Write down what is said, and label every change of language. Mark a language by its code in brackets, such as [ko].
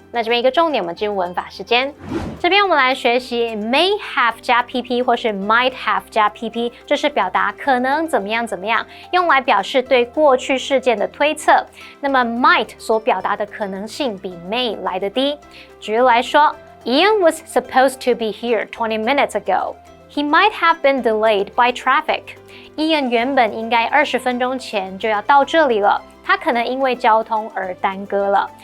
[zh] 那这边一个重点，我们进入文法时间。这边我们来学习 may have 加 pp 或是 might have 加 pp， 这是表达可能怎么样怎么样，用来表示对过去事件的推测。那么 might 所表达的可能性比 may 来得低。举例来说 [en] ，Ian was supposed to be here 20 minutes ago.He might have been delayed by traffic. [zh] Ian 原本应该20分钟前就要到这里了，他可能因为交通而耽搁了。